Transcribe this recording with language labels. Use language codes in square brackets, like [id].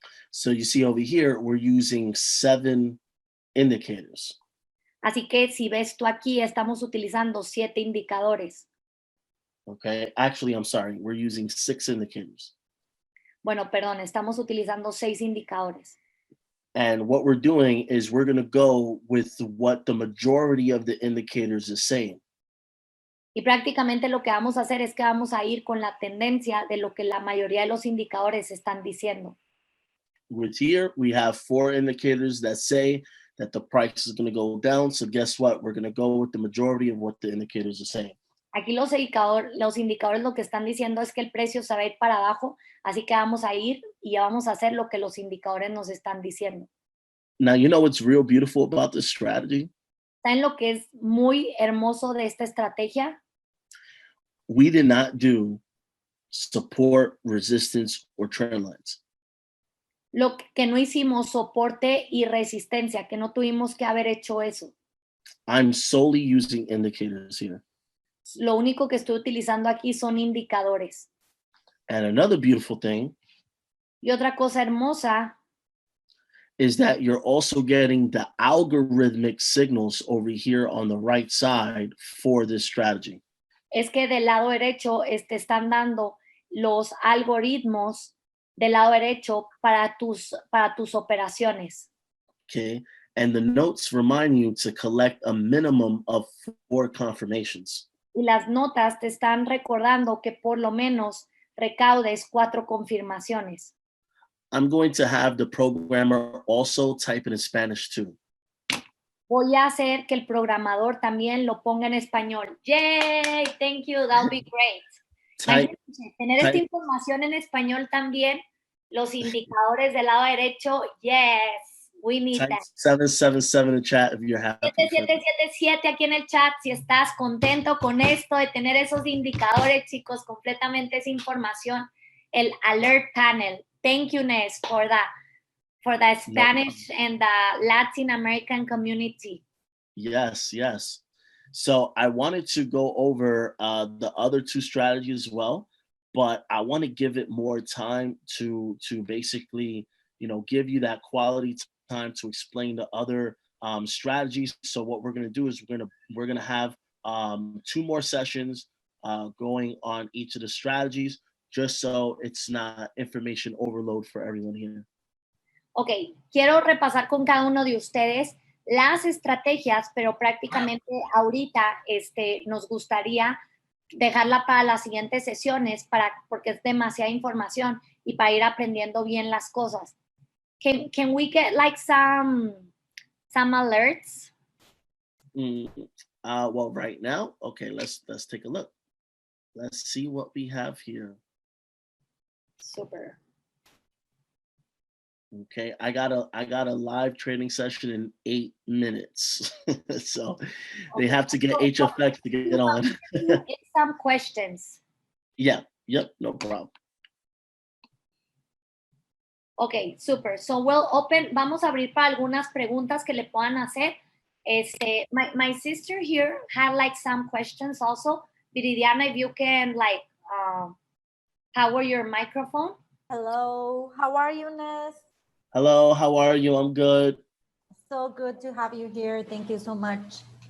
[en] So you see over here, we're using 7 indicators. [es] Así que si ves tú aquí, estamos utilizando 7 indicadores. [en] Okay, actually, I'm sorry, we're using 6 indicators. [es] Bueno, perdón, estamos utilizando 6 indicadores. [en] And what we're doing is we're going to go with what the majority of the indicators is saying. [es] Y prácticamente lo que vamos a hacer es que vamos a ir con la tendencia de lo que la mayoría de los indicadores están diciendo. [en] With here, we have 4 indicators that say that the price is going to go down. So guess what? We're going to go with the majority of what the indicators are saying. [es] Aquí los indicadores lo que están diciendo es que el precio se va a ir para abajo, así que vamos a ir y vamos a hacer lo que los indicadores nos están diciendo. [en] Now, you know what's real beautiful about this strategy? [es] ¿Saben lo que es muy hermoso de esta estrategia? [en] We did not do support, resistance, or trend lines. [es] Lo que no hicimos soporte y resistencia, que no tuvimos que haber hecho eso. [en] I'm solely using indicators here. [es] Lo único que estoy utilizando aquí son indicadores. [en] And another beautiful thing [es] Y otra cosa hermosa [en] is that you're also getting the algorithmic signals over here on the right side for this strategy. [es] es que del lado derecho están dando los algoritmos del lado derecho para tus operaciones. [en] Okay. And the notes remind you to collect a minimum of 4 confirmations. [es] Y las notas te están recordando que por lo menos recaudes 4 confirmaciones. [en] I'm going to have the programmer also type it in Spanish too. [es] Voy a hacer que el programador también lo ponga en español. [en] Yay, thank you, that'll be great. [es] Tener esta información en español también, los indicadores del lado derecho, [en] yes, we need type that. 777 in the chat if you're happy. [es] 7777 aquí en el chat, si estás contento con esto de tener esos indicadores, chicos, completamente esa información, el alert panel. [en] Thank you, Ness, for the Spanish and the Latin American community. Yes, yes. So I wanted to go over the other 2 strategies as well, but I want to give it more time to basically, give you that quality time to explain the other strategies. So what we're going to do is we're going to have 2 more sessions going on each of the strategies, just so it's not information overload for everyone here. [es] Ok, quiero repasar con cada uno de ustedes las estrategias, pero prácticamente ahorita nos gustaría dejarla para las siguientes sesiones porque es demasiada información y para ir aprendiendo bien las cosas. [en] Can we get like some alerts? Well, right now, okay, let's take a look. Let's see what we have here. Super. Okay, I got a live training session in 8 minutes. So they have to get HFX to get on. Some questions. Yeah, yep, no problem. Okay, super. So we'll open, [es] vamos a abrir para algunas preguntas que le puedan hacer. [en] My sister here had like some questions also. Viridiana, if you can like power your microphone. Hello, how are you, Ness? Hello, how are you? I'm good. So good to have you here. Thank you so much.